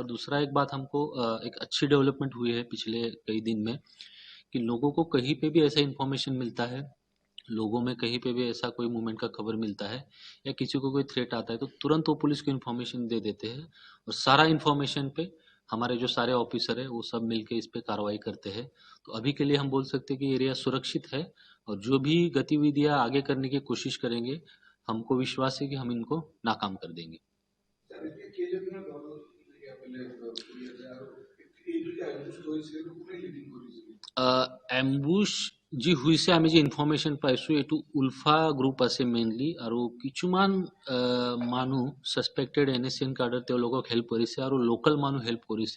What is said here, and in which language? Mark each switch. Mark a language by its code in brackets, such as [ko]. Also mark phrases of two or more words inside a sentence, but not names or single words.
[hi] और दूसरा एक बात हमको एक अच्छी डेवलपमेंट हुई है पिछले कई दिन में, कि लोगों को कहीं पे भी ऐसा इन्फॉर्मेशन मिलता है, लोगों में कहीं पे भी ऐसा कोई मूवमेंट का खबर मिलता है, या किसी को कोई थ्रेट आता है, तो तुरंत वो पुलिस को इन्फॉर्मेशन दे देते हैं। और सारा इन्फॉर्मेशन पे हमारे जो सारे ऑफिसर है वो सब मिलके इस पे कार्रवाई करते हैं। तो अभी के लिए हम बोल सकते हैं कि एरिया सुरक्षित है, और जो भी गतिविधियां आगे करने की कोशिश करेंगे, हमको विश्वास है कि हम इनको नाकाम कर देंगे। [as] এম্বুশ যি হৈছে, আমি যে ইনফৰমেশ্যন পাইছোঁ, এইটো উলফা গ্ৰুপ আছে মেইনলি, আৰু কিছুমান মানুহ ছাছপেক্টেড NSCN কাৰ্ডত তেওঁলোকক হেল্প কৰিছে, আৰু লোকেল মানুহ হেল্প কৰিছে।